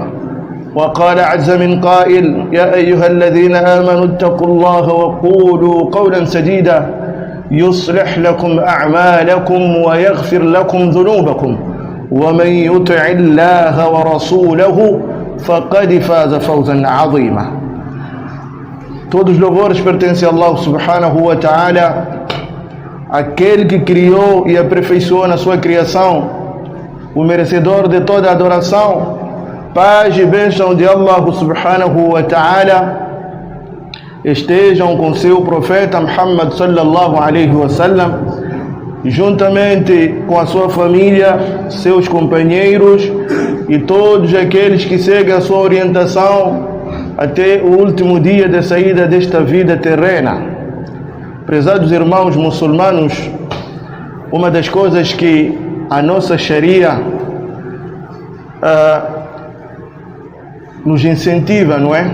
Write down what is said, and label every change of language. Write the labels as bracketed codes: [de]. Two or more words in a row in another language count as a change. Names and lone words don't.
[ar] وقال عز من قائل: يا أيها الذين آمنوا اتقوا الله وقولوا قولا سديدا يصلح لكم أعمالكم ويغفر لكم ذنوبكم ومن يطع الله ورسوله فقد فاز فوزا عظيما. [pt] Todos os louvores pertencem a Allah [ar] سبحانه وتعالى, [pt] aquele que criou e aperfeiçoou na sua criação, o merecedor de toda adoração. Paz e bênção de Allah [ar] سبحانه وتعالى [pt] estejam com seu profeta Muhammad [ar] صلى الله عليه وسلم, [pt] juntamente com a sua família, seus companheiros e todos aqueles que seguem a sua orientação até o último dia da saída desta vida terrena. Prezados irmãos muçulmanos, uma das coisas que a nossa Sharia nos incentiva, não é?